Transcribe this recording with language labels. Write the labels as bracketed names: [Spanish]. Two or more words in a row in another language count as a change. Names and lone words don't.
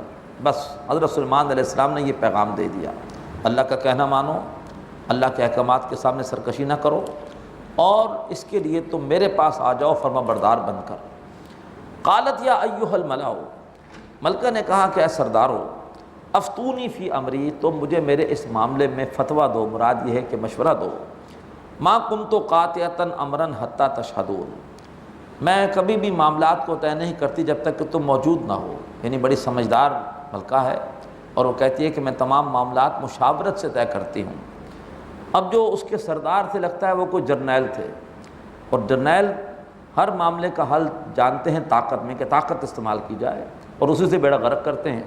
[Urdu] بس حضرت سلیمان علیہ السلام نے یہ پیغام دے دیا، اللہ کا کہنا مانو، اللہ کے احکامات کے سامنے سرکشی نہ کرو، اور اس کے لیے تم میرے پاس آ جاؤ فرما بردار بن کر۔ [Arabic] قالت یا ایھا الملأ، [Urdu] ملکہ نے کہا کہ اے سردارو، [Arabic] افتونی فی امری، [Urdu] تم مجھے میرے اس معاملے میں فتویٰ دو، مراد یہ ہے کہ مشورہ دو۔ [Arabic] ما کنت قاطعۃ امرا حتی تشہدون، [Urdu] میں کبھی بھی معاملات کو طے نہیں کرتی جب تک کہ تم موجود نہ ہو۔ یعنی بڑی سمجھدار ملکہ ہے، اور وہ کہتی ہے کہ میں تمام معاملات مشاورت سے طے کرتی ہوں۔ اب جو اس کے سردار تھے، لگتا ہے وہ کوئی جرنیل تھے، اور جرنیل ہر معاملے کا حل جانتے ہیں طاقت میں، کہ طاقت استعمال کی جائے، اور اسی سے بیڑا غرق کرتے ہیں۔